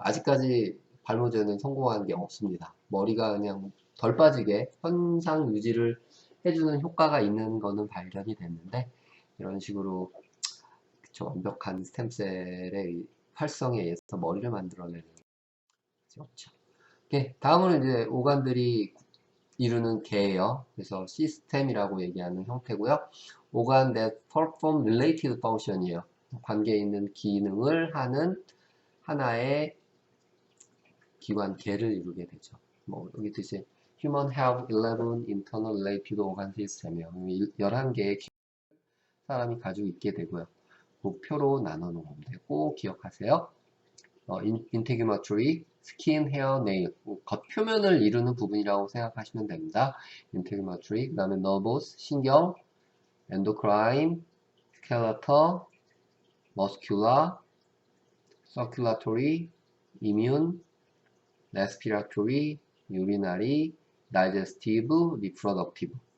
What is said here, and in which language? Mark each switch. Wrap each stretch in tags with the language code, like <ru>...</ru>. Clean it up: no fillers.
<ko>아직까지 발모제는 성공한 게 없습니다. 머리가 그냥 덜 빠지게 현상 유지를 해주는 효과가 있는 거는 발견이 됐는데 이런 식으로 완벽한 스템셀의 활성에 의해서 머리를 만들어내는 것이 없죠. 오케이. 다음은 이제 오간들이 이루는 개예요. 그래서 시스템이라고 얘기하는 형태고요.</ko> <en>오간 that perform related function이에요.</en> <ko>관계에 있는 기능을 하는 하나의 기관 개를 이루게 되죠. 뭐 여기 뜻이</ko> <en>Human have 11 internal related organ system이에요.</en> <ko>11개의 사람이 가지고 있게 되고요. 목표로 나눠 놓으면 되고 기억하세요. 인테규마토리, 스킨, 헤어, 네일, 겉표면을 이루는 부분이라고 생각하시면 됩니다. 인테규마토리, 그 다음에 너버스, 신경, 엔도크라인, 스켈레터, 머스큘라, 서큘라토리, 이뮨, 레스피라토리, 유리나리, 다이제스티브, 리프로덕티브.</ko>